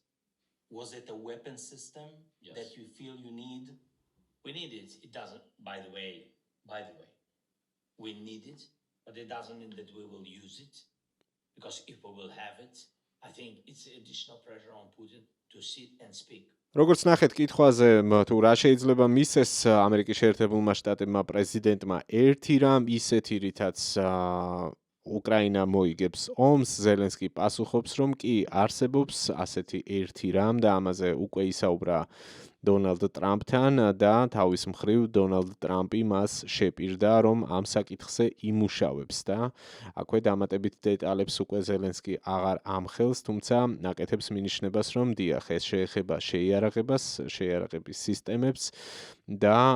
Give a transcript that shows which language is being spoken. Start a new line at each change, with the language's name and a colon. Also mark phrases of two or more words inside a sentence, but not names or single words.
English: Was it a weapon system Yes. that you feel you need? We need it. It doesn't, by the way, we need it, but it doesn't mean that we will use it, because if we will have it, I think it's additional pressure on Putin to sit and speak.
Georgian: როგორც ნახეთ კითხვაზე, თუ რა შეიძლება მისცეს ამერიკის შეერთებულმა შტატებმა პრეზიდენტმა ერთი რამ ისეთი, რითაც უკრაინა მოიგებს ომს, ზელენსკი პასუხობს, რომ კი არსებობს ასეთი ერთი რამ და ამაზე უკვე ისაუბრა დონალდ ტრამპთან და თავის მხრივ დონალდ ტრამპი მას შეპირდა, რომ ამ საკითხზე იმუშავებს და აქვე დამატებით დეტალებს უკვე ზელენსკი აღარ ამხელს, თუმცა აკეთებს მინიშნებას, რომ დიახ, ეს შეეხება შეიარაღებას, შეიარაღების სისტემებს და